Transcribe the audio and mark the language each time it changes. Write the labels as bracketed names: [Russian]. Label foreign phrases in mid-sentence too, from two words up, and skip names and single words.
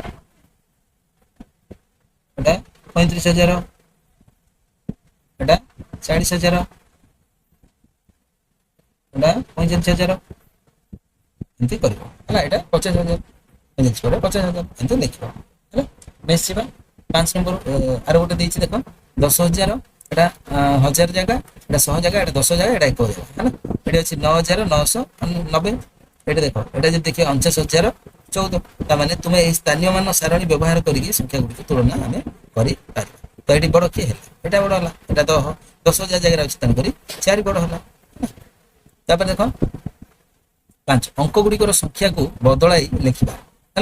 [Odia] ଏଟା 35,000 ଏଟା 40,000 ଏଟା 45,000 ଏମିତି କରିବ ହେଲା ଏଇଟା 50,000 50,000 ଏମିତି ଲେଖିବ ହେଲା। ନେକ୍ସଟ ଯିବା 5 ନମ୍ବର ଆର ଗୋଟେ ଦେଇଛି ଦେଖ 10,000 ଏଟା 1,000 ଜାଗା ଏଟା 100 ଜାଗା ଏଟା 10 ଜାଗା ଏଟା 1,000 ହେଲା ଏଠି ଅଛି 9,990 [Bangla] এটা দেখো এটা যদি [Odia] ଦେଖିବା 49,014 ତାମାନେ ତୁମେ ଏହି ସ୍ଥାନୀୟ ମାନ ସାରଣୀ ବ୍ୟବହାର କରିକି ସଂଖ୍ୟା ଗୁଡ଼ିକ ତୁଳନା ଆମେ କରିପାରିବା। ତ ଏଠି ବଡ଼ କିଏ ହେଲା? ଏଟା ବଡ଼ ହେଲା। ଏଟା ତ 10,000 ଜାଗାରେ ଅଛି ତେଣୁକରି 4 ବଡ଼ ହେଲା। ତାପରେ ଦେଖ 5 ଅଙ୍କ ଗୁଡ଼ିକର ସଂଖ୍ୟାକୁ ବଦଳାଇ ଲେଖିବା ହେଲା।